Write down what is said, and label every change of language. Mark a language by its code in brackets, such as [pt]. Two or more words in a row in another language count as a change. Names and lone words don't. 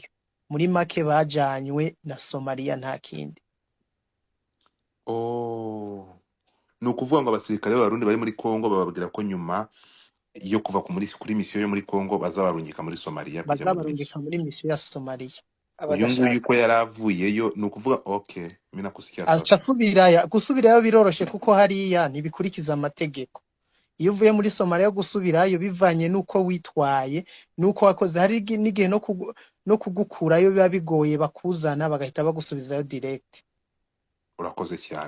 [rw] Muri make bajanywe na Somalia nta kindi. Nukuvuga ngo abasirikare b'Abarundi bari muri Kongo bababwira ko nyuma yo kuva kuri mission yo muri Kongo bazabarungika muri Somalia kujya bazabarungika muri mission ya Somalia. Uyu nguyu ko yaravuyeyo nukuvuga okay [sw] mina kusikia [rw] sasa gusubirayo biroroshe kuko hariya ntibikurikiza amategeko. Iyo uvuye muri Somalia gusubirayo bivanye nuko witwaye nuko wakoze, hari n'igihe no kugukurayo biba bigoye bakuzana bagahita bagusubizayo direct. urakoze cyane.